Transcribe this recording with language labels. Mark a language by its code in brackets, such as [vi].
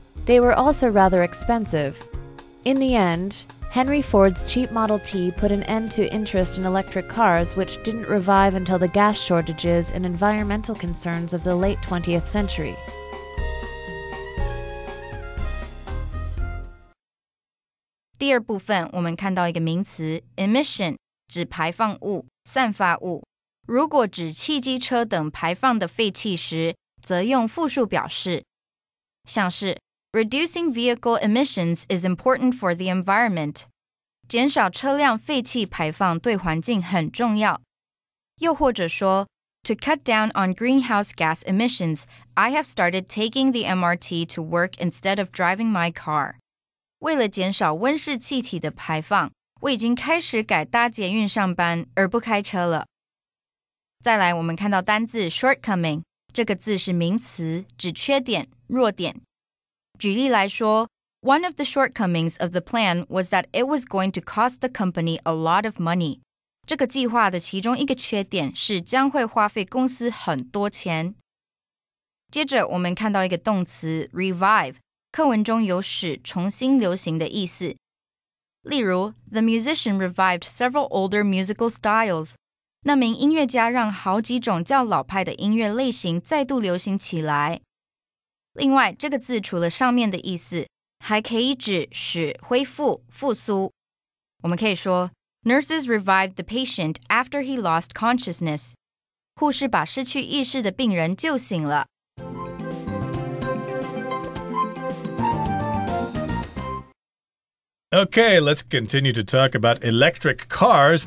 [en] They were also rather expensive. In the end, Henry Ford's cheap Model T put an end to interest in electric cars, which didn't revive until the gas shortages and environmental concerns of the late 20th century. [zh] 第二部分，我们看到一个名词 emission， 指排放物、散发物。如果指汽机车等排放的废气时，则用复数表示，像是 [en] Reducing vehicle emissions is important for the environment. [zh] 减少车辆废气排放对环境很重要。又或者说 [en] To cut down on greenhouse gas emissions, I have started taking the MRT to work instead of driving my car. [zh] 为了减少温室气体的排放，我已经开始改搭捷运上班，而不开车了。再来，我们看到单字 shortcoming， 这个字是名词，指缺点、弱点。举例来说 [en] One of the shortcomings of the plan was that it was going to cost the company a lot of money. [zh] 这个计划的其中一个缺点是将会花费公司很多钱。接着我们看到一个动词 revive， 课文中有使重新流行的意思。例如 [en] The musician revived several older musical styles. [zh] 那名音乐家让好几种较老派的音乐类型再度流行起来。另外，这个字除了上面的意思，还可以指使恢复、复苏。我们可以说 [en] Nurses revived the patient after he lost consciousness. [zh] 护士把失去意识的病人救醒了。 [en] Okay, let's continue to talk about electric cars.